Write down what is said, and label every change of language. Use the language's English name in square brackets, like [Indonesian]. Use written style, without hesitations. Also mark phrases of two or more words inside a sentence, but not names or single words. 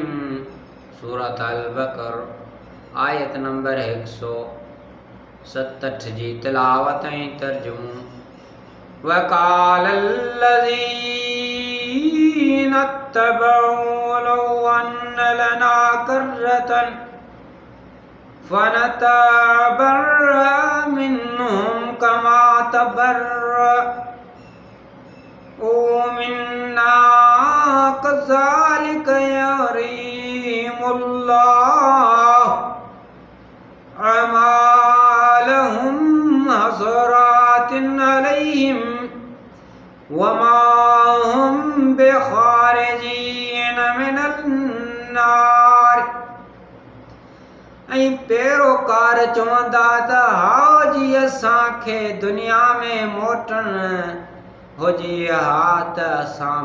[Sindhi] सूरत अल-बकर आयत नंबर 167 जी तिलावत ऐं तर्जुमो। [Arabic] وقال الذين اتبعوا لو أن لنا كرة فنتبرأ منهم كما تبرءوا منا كذلك يريهم الله أعمالهم حسرات عليهم وما هم بخارجين من النار. [Sindhi] ऐं पैरोकार चवंदा त हाओ जी असांखे दुनिया में मोटण हुजे हा त असां